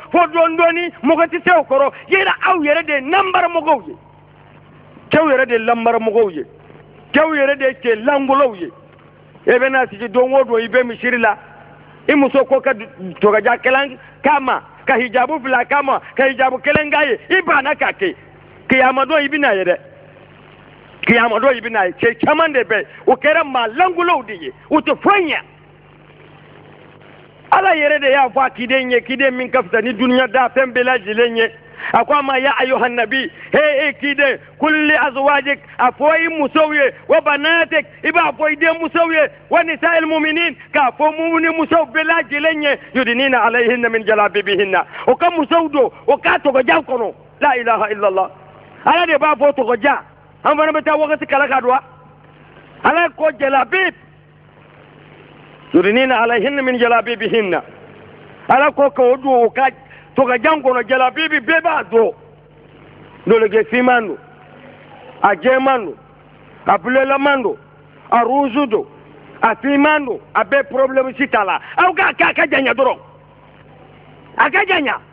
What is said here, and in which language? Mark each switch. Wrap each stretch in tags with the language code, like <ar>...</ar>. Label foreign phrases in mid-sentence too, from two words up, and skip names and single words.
<bm>fo dɔɔni mɔgɔ tɛ se o kɔrɔ yɛrɛ aw yɛrɛ de ye nanbaramɔgɔw ye cɛw yɛrɛ de ye lanbaramɔgɔw ye cɛw yɛrɛ de ye cɛ langolow ye e bɛna sigi don o don i bɛ misiri la i muso ko ka tɔgɔja 1 k'a ma ka hijabu 2 k'a ma ka hijabu 1 k'a ye i banna k'a kɛ kiyama don i bɛna ye dɛ kiyama don i bɛna ye cɛ caman de bɛ o kɛra maa langolow de ye u tɛ foyi ɲɛ ala yɛrɛ de y'a fɔ a kiden ye kiden min ka fisa ni duniya da fɛn bɛɛ lajɛlen ye a ko a ma</bm> <ar>يا أيها النبي</ar> <bm>he kiden</bm> <ar>قل لأزواجك</ar> <bm>a fɔ i musow ye</bm> <ar>وبناتك</ar> <bm>i b'a fɔ i den musow ye</bm> <ar>ونساء المؤمنين</ar> <bm>k'a fɔ mumini musow bɛɛ lajɛlen ye</bm> <ar>يدنين عليهن من جلابيبهن</ar> <bm>o ka musow don o k'a tɔgɔja kɔnɔ</bm> <ar>لا إله إلا الله</ar> <bm>ala de b'a fɔ tɔgɔja an fana bɛ taa wagati kala ka don ala ko jalabib</bm> <ar>يدنين عليهن من جلابيبهن</ar> <bm>ala ko ka o don o ka tɔgɔjan kɔnɔ jalabibi bɛɛ b'a dɔn dɔlɔkɛ finman don a jɛman don a bulelaman don a ruuzu don a finman don a bɛɛ problème si t'a la aw k'a kɛ a ka janya dɔrɔn a ka janya</bm>